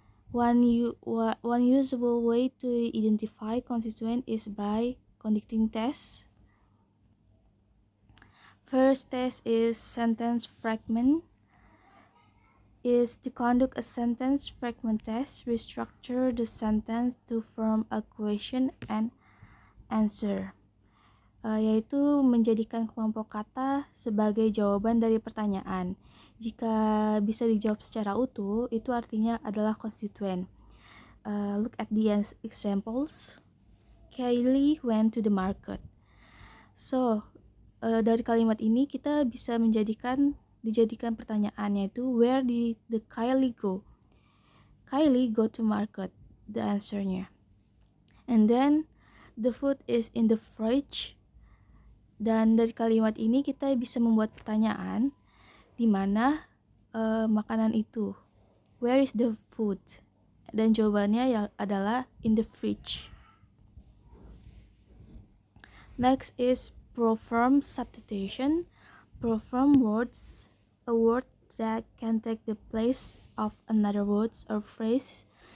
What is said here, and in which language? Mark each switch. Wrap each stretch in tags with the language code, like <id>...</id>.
<en>One usable way to identify constituent is by conducting tests. First test is sentence fragment. Is to conduct a sentence fragment test, restructure the sentence to form a question and answer.</en> <id>Yaitu menjadikan kelompok kata sebagai jawaban dari pertanyaan. Jika bisa dijawab secara utuh, itu artinya adalah konstituen.</id> <en>Look at the examples. Kylie went to the market.</en> <id>So, dari kalimat ini kita bisa dijadikan pertanyaan, yaitu</id> <en>where did the Kylie go? Kylie go to market, the answernya. And then the food is in the fridge.</en> <id>Dan dari kalimat ini kita bisa membuat pertanyaan, di mana makanan itu?</id> <en>Where is the food?</en> <id>Dan jawabannya adalah</id> <en>in the fridge. Next is proform substitution. Proform words, a word that can take the place of another word or phrase.</en>